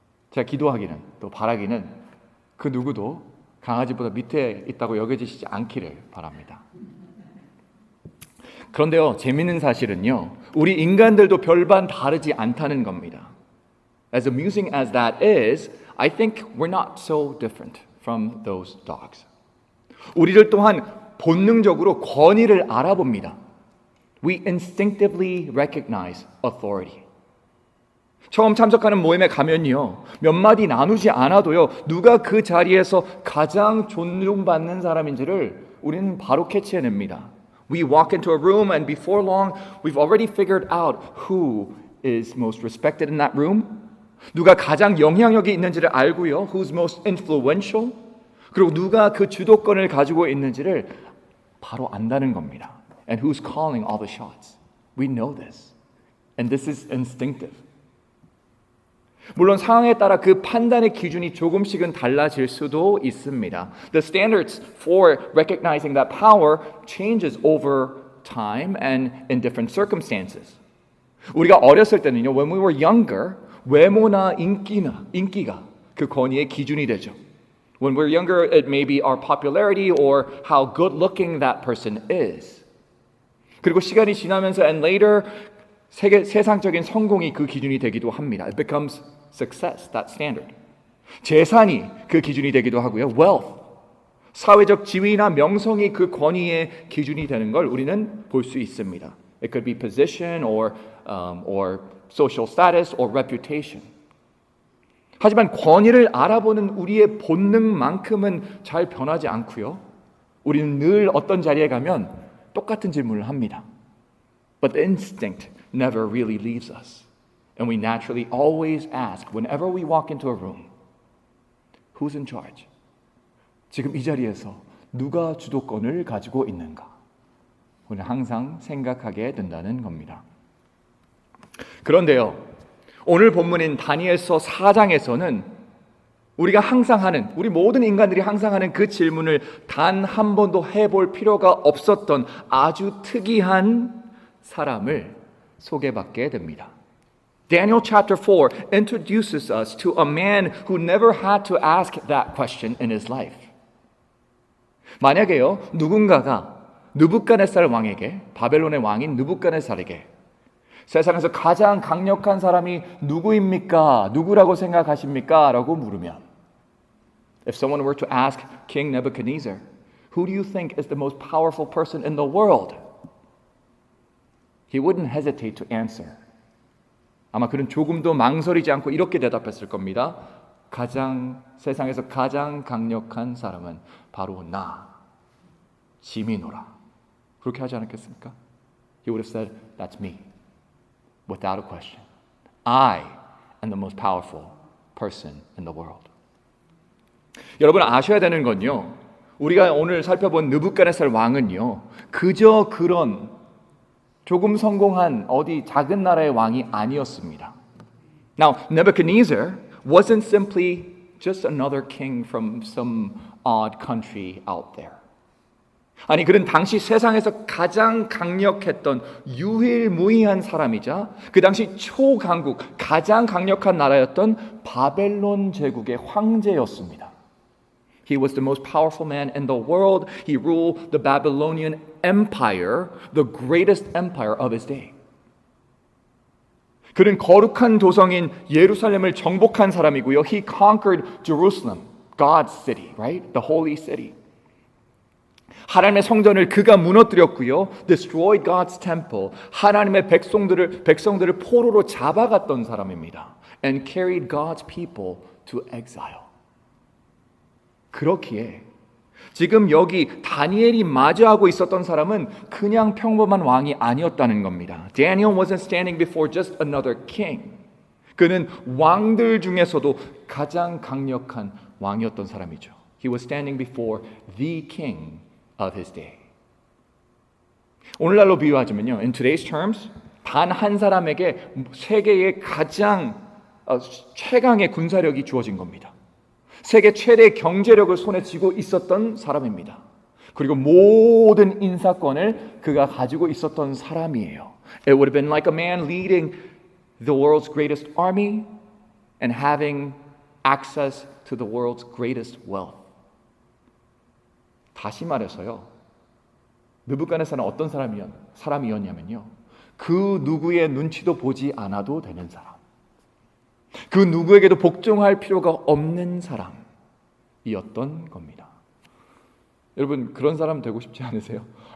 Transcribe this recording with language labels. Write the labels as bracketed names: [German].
[Korean] 제가 기도하기는 또 바라기는 그 누구도 강아지보다 밑에 있다고 여겨지시지 않기를 바랍니다. 그런데요, 재밌는 사실은요, 우리 인간들도 별반 다르지 않다는 겁니다. [English] As amusing as that is, I think we're not so different from those dogs. [Korean] 우리들 또한 본능적으로 권위를 알아봅니다. [English] We instinctively recognize authority. [Korean] 처음 참석하는 모임에 가면요, 몇 마디 나누지 않아도요, 누가 그 자리에서 가장 존중받는 사람인지를 우리는 바로 캐치해냅니다. [English] We walk into a room and before long, we've already figured out who is most respected in that room. [Korean] 누가 가장 영향력이 있는지를 알고요, [English] who's most influential. [Korean] 그리고 누가 그 주도권을 가지고 있는지를 바로 안다는 겁니다. [English] And who's calling all the shots. We know this. And this is instinctive. [Korean] 물론 상황에 따라 그 판단의 기준이 조금씩은 달라질 수도 있습니다. [English] The standards for recognizing that power changes over time and in different circumstances. [Korean] 우리가 어렸을 때는요, [English] when we were younger, [Korean] 외모나 인기가 그 권위의 기준이 되죠. [English] When we're younger, it may be our popularity or how good looking that person is. [Korean] 그리고 시간이 지나면서 [English] and later [Korean] 세상적인 성공이 그 기준이 되기도 합니다. [English] It becomes success, that standard. [Korean] 재산이 그 기준이 되기도 하고요. Wealth, 사회적 지위나 명성이 그 권위의 기준이 되는 걸 우리는 볼 수 있습니다. [English] It could be position or social status or reputation. [Korean] 하지만 권위를 알아보는 우리의 본능만큼은 잘 변하지 않고요. 우리는 늘 어떤 자리에 가면 똑같은 질문을 합니다. [English] But the instinct never really leaves us. And we naturally always ask, whenever we walk into a room, who's in charge? [Korean] 지금 이 자리에서 누가 주도권을 가지고 있는가? 우리는 항상 생각하게 된다는 겁니다. 그런데요, 오늘 본문인 다니엘서 4장에서는 우리가 항상 하는, 우리 모든 인간들이 항상 하는 그 질문을 단 한 번도 해볼 필요가 없었던 아주 특이한 사람을 소개받게 됩니다. [English] Daniel chapter 4 introduces us to a man who never had to ask that question in his life. [Korean] 만약에요, 누군가가 느부갓네살 왕에게, 바벨론의 왕인 느부갓네살에게 세상에서 가장 강력한 사람이 누구입니까? 누구라고 생각하십니까? 라고 물으면 [English] If someone were to ask King Nebuchadnezzar, who do you think is the most powerful person in the world? He wouldn't hesitate to answer. [Korean] 아마 그는 조금도 망설이지 않고 이렇게 대답했을 겁니다. 세상에서 가장 강력한 사람은 바로 나, 지미노라. 그렇게 하지 않았겠습니까? [English] He would have said, that's me. Without a question. I am the most powerful person in the world. [Korean] 여러분 아셔야 되는 건요. 우리가 오늘 살펴본 느부갓네살 왕은요. 그저 그런 조금 성공한 어디 작은 나라의 왕이 아니었습니다. [English] Now, Nebuchadnezzar wasn't simply just another king from some odd country out there. [Korean] 아니, 그는 당시 세상에서 가장 강력했던 유일무이한 사람이자 그 당시 초강국, 가장 강력한 나라였던 바벨론 제국의 황제였습니다. [English] He was the most powerful man in the world. He ruled the Babylonian Empire, the greatest empire of his day. [Korean] 그는 거룩한 도성인 예루살렘을 정복한 사람이고요. [English] He conquered Jerusalem, God's city, right? The holy city. [Korean] 하나님의 성전을 그가 무너뜨렸고요. [English] Destroyed God's temple. [Korean] 하나님의 백성들을 포로로 잡아갔던 사람입니다. [English] And carried God's people to exile. [Korean] 그렇기에 지금 여기 다니엘이 마주하고 있었던 사람은 그냥 평범한 왕이 아니었다는 겁니다. [English] Daniel wasn't standing before just another king. [Korean] 그는 왕들 중에서도 가장 강력한 왕이었던 사람이죠. [English] He was standing before the king of his day. [Korean] 오늘날로 비유하자면요. [English] In today's terms, [Korean] 단 한 사람에게 세계의 가장 최강의 군사력이 주어진 겁니다. 세계 최대의 경제력을 손에 쥐고 있었던 사람입니다. 그리고 모든 인사권을 그가 가지고 있었던 사람이에요. [English] It would have been like a man leading the world's greatest army and having access to the world's greatest wealth. [Korean] 다시 말해서요. 느부갓네살은 어떤 사람이었냐면요. 그 누구의 눈치도 보지 않아도 되는 사람. 그 누구에게도 복종할 필요가 없는 사람이었던 겁니다. 여러분 그런 사람 되고 싶지 않으세요?